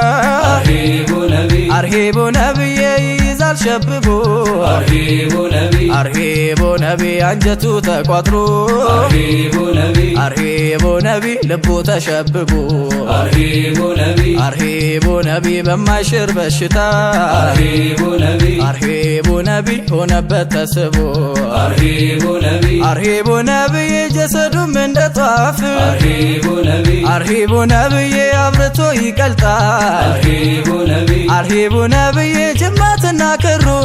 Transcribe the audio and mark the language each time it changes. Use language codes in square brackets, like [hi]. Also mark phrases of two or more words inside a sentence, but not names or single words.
[ar] أرحبوا نبي أرحبوا نبي [am] ይይዛል ሸብቦ [ar] أرحبوا نبي أرحبوا نبي [am] አንጀቱ ተቋጥሮ [ar] أرحبوا نبي أرحبوا نبي [am] ልቡ ተሸብቦ [ar] أرحبوا نبي أرحبوا نبي [am] በማይሽር በሽታ [ar] أرحبوا نبي أرحبوا نبي [am] ሆነበት ተስቦ [ar] أرحبوا نبي أرحبوا نبي [am] ጀሰዱም እንደ ጧፍ [ar] أرحبوا نبي أرحبوا نبي [am] አብርቶ ይቀልጣል [ar] أرحبوا نبي أرحبوا نبي [am] ጅማትና ክሩ